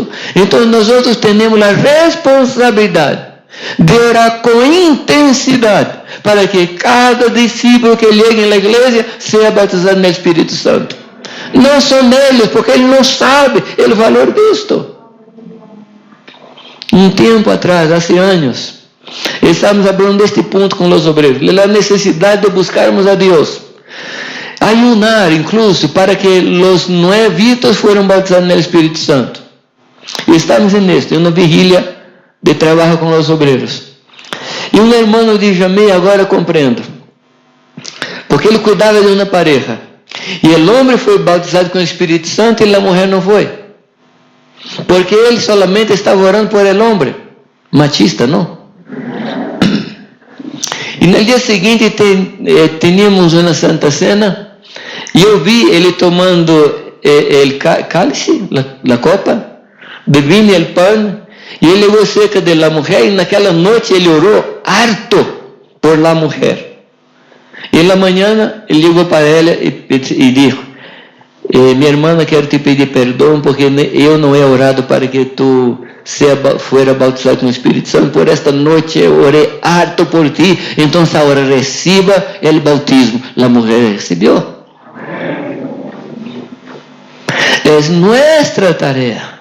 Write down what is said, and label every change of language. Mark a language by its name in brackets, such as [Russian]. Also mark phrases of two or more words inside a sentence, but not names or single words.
[Portuguese] Então, nós temos a responsabilidade de orar com intensidade para que cada discípulo que chegue na igreja seja batizado no Espírito Santo. Não são eles, porque ele não sabe o valor disto. Um tempo atrás, há anos, estamos falando deste ponto com os obreiros, a necessidade de buscarmos a Deus, [Spanish] ayunar incluso para que os nuevitos fueran bautizados no Espírito Santo. [Portuguese] E estamos em uma vigília de trabalho com os obreiros. E um irmão disse a mim, agora compreendo, porque ele cuidava de uma pareja, e o homem foi bautizado com o Espírito Santo e a mulher não foi, porque ele solamente estava orando por el homem, machista, não? E no dia seguinte tínhamos uma Santa Cena e eu vi ele tomando o cálice, a copa de vinho e o pão, e ele chegou cerca da mulher e naquela noite ele orou [Spanish] harto por la [Portuguese] mulher. E na manhã ele chegou para ela e disse: minha irmã, quero te pedir perdão porque eu não [Spanish] he orado para que tu fuera bautizado con el Espíritu Santo. Por esta noche oré harto por ti. Entonces ahora reciba el bautismo. La mujer recibió. Es nuestra tarea.